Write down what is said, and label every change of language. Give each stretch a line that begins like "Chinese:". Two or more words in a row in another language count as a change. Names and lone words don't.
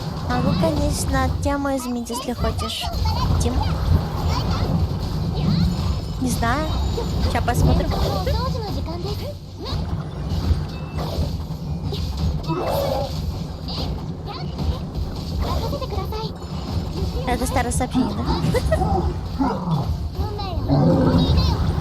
Russian: Могу, конечно, тему изменить, если хочешь. Тим? Не знаю. Сейчас посмотрим.
Japanese: もうお掃除の時間です。任せてください。
Russian: Это старое сообщение, да?
Japanese: 運命よ。いいねよ。